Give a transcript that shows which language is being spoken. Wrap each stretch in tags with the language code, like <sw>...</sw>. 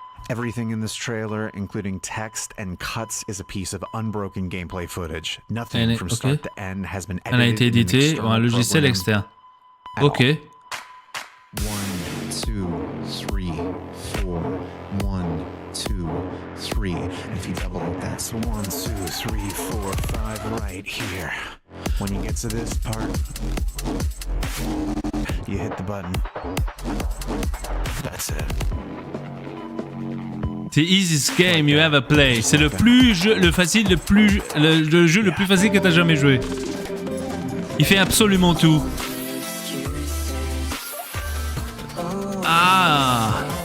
<en>Everything in this trailer, including text and cuts, is a piece of unbroken gameplay footage. Nothing from start to end has been edited.</en> <fr>Elle a été éditée par un logiciel externe. Ok.</fr> <en>1, 2, 3, 4, 1, 2, 3. And if you double it, that's 1, 2, 3, 4, 5 right here. When you get to this part, you hit the button. That's it. The easiest game you ever play.</en> <fr>C'est le jeu le jeu le plus facile que t'as jamais joué. Il fait absolument tout. Ah.</fr>